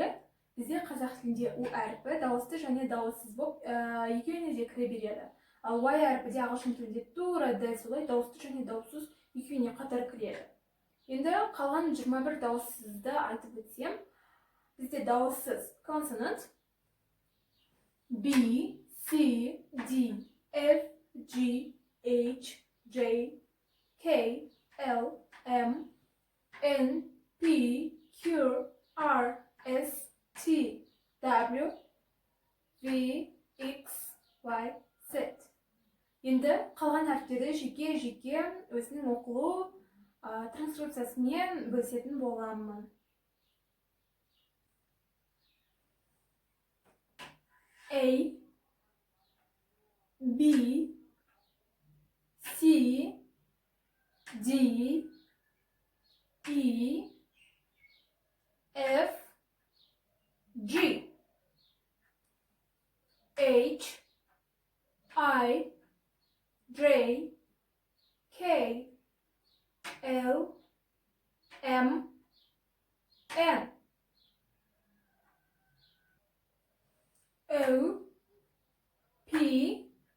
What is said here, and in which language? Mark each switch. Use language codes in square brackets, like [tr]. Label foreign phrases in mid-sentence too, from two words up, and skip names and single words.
[kk] Бізде қазақ тілінде U әрпі дауысты және дауыссыз болып, екеуіне де кіре береді. Ал Y әрпі де ағылшын тілінде тура дәл солай дауысты және дауыссыз екеуіне қатар кіреді. Енді қалған 21 дауыссызды айтып өтсем, бізде дауыссыз consonant [en] B, C, D, F, G, H, J, K, L, M, N, P, Q, R, S, T, W, V, X, Y, Z. [kk] Енді қалған әріптерді жеке өзінің оқылу транскрипциясымен бөлісетін боламын. [en] A, B, C, D, E, F, G, H, I, J, K, L, M, N, O, P,